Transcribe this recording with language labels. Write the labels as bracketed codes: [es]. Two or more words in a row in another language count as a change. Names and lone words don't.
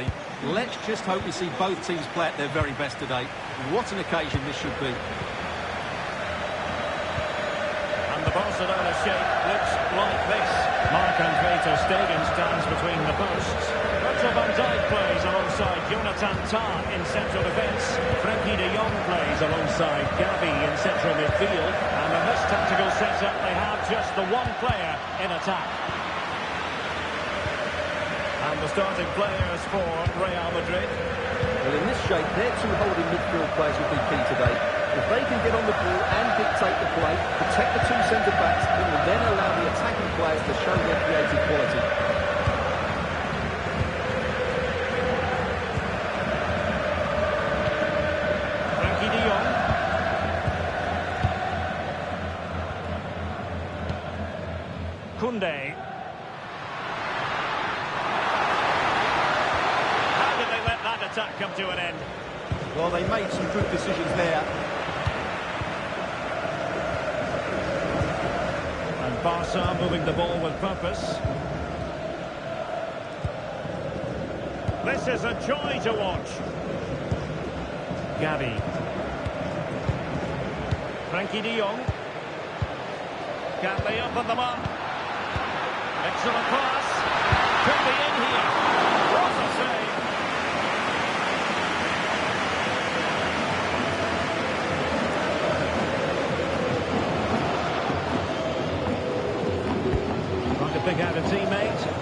[en] Let's just hope we see both teams play at their very best today. What an occasion this should be. And the Barcelona shape looks like this. Marc-Andre ter Stegen stands between the posts. Virgil van Dijk plays alongside Jonathan Tah in central defence. Frenkie de Jong plays alongside Gavi in central midfield. And in this tactical setup, they have just the one player in attack. And the starting players for Real Madrid. Well, in this shape, their two holding midfield players will be key today. If they can get on the ball and dictate the play, protect the two centre-backs, it will then allow the attacking players to show their creative quality. Frenkie de Jong. Koundé. How did they let that attack come to an end? Well, they made some good decisions there. And Barca moving the ball with purpose. This is a joy to watch. Gavi. Frenkie de Jong. Can't lay up on the mark. Excellent pass. Could be in here. What a save. Trying to pick out a teammate.